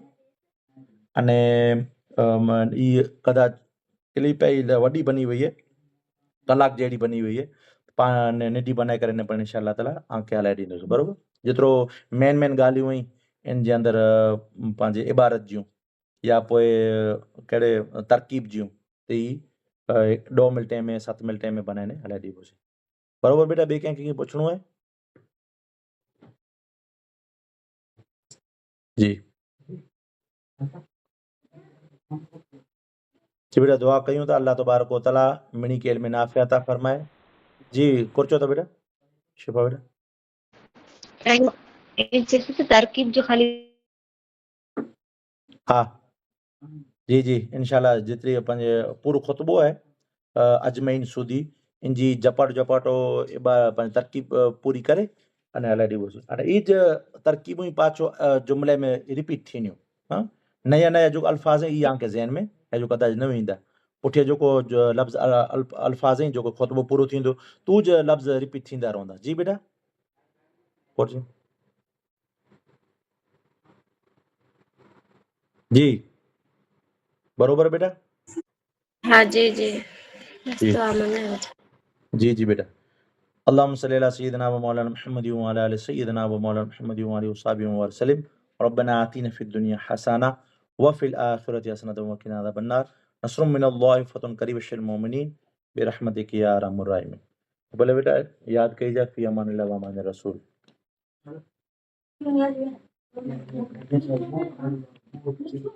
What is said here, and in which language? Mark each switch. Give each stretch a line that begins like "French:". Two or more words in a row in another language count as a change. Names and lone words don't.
Sindhi: अने ई कदाच क्लिप ई वॾी बनी वई आहे, कलाक जहिड़ी बनी वई आहे, पाण निडी बनाए करे न
Arabic: إن شاء الله تعالى
Sindhi: आंखे हलाए ॾींदुसि, बरोबर। जेतिरो मेन ॻाल्हियूं हुई इन जे अंदरि पंहिंजे इबारत जूं या पोइ कहिड़े तरकीब जूं, त ई 2 मिंटे में 7 मिंटे में बनाए हलाए ॾींदुसि, बरोबर बेटा। ॿिए कंहिंखे पुछिणो आहे? जी जी बेटा, दुआ कयूं था
Arabic: الله تبارك وتعالى
Sindhi: मिणी के
Arabic: علم نافع
Sindhi: अता फरमाए। जी कुर्चो था बेटा, शिफा बेटा। तरकीब जो खाली हाँ जी जी इंशाल्लाह, जेतिरी पंहिंजे पूरो ख़ुतबो आहे अजमैन सूदी, इन जी झपाटो पंहिंजी तरकीब पूरी करे अने हलाए ॾींदुसि। हाणे ई तरकीबूं ई पाछो जुमिले में रिपीट थींदियूं, हाँ। नया नया जेको अल्फाज़ ई आंखे ज़हन में ऐं जो कदाच न ईंदा, पुठियां जेको लफ़्ज़ अल्फाज़ ई जेको ख़ुतबो पूरो थींदो तू जो लफ़्ज़ रिपीट थींदा रहंदा। जी बेटा पुछो। जी बरोबर बेटा। हाँ जी जी जी तो मना जी जी बेटा।
Arabic: اللهم صل على سيدنا ومولانا محمد وعلى آل سيدنا ومولانا محمد وآله وصحبه وسلم. ربنا آتنا في الدنيا حسنة وفي الآخرة حسنة وقنا عذاب النار. نصر من الله فتح قريب بشر المؤمنين برحمتك يا أرحم الراحمين.
Sindhi: बोले बेटा याद कईजा
Arabic: في أمان الله وأمان الرسول.